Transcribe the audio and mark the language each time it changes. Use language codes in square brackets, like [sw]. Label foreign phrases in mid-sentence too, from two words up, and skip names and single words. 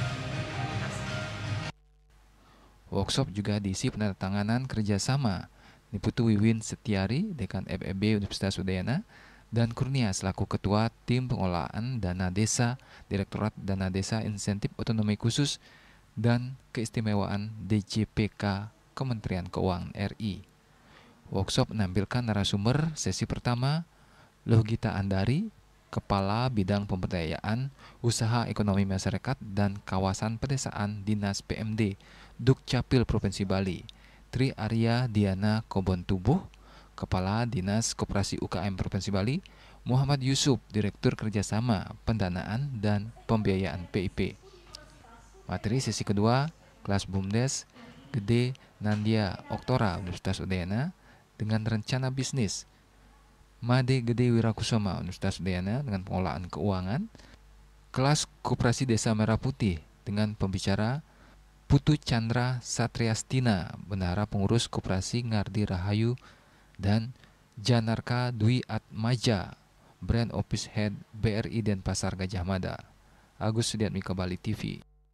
[id] Workshop juga diisi penandatanganan kerjasama Niputu Wiwin Setiari, Dekan FEB Universitas Udayana, dan Kurnia selaku Ketua Tim Pengelolaan Dana Desa, Direktorat Dana Desa Insentif Otonomi Khusus dan Keistimewaan DJPK Kementerian Keuangan RI. Workshop menampilkan narasumber sesi pertama, Lohgita Andari, Kepala Bidang Pemberdayaan Usaha Ekonomi Masyarakat dan Kawasan Pedesaan Dinas PMD Dukcapil Provinsi Bali, Tri Arya Diana Kobon Tubuh, Kepala Dinas Koperasi UKM Provinsi Bali, Muhammad Yusuf, Direktur Kerjasama Pendanaan dan Pembiayaan PIP. Materi sesi kedua, kelas BUMDes Gede Nandia Oktora Universitas Udayana dengan rencana bisnis, Made Gede Wirakusoma Universitas Udayana dengan pengelolaan keuangan, kelas Koperasi Desa Merah Putih dengan pembicara Putu Chandra Satriastina, Bendahara Pengurus Koperasi Ngardi Rahayu, dan Janarka Dwi Atmaja, [en] Brand Office Head BRI Denpasar Gajah Mada. [id] Agus Sudiatmika, Bali TV.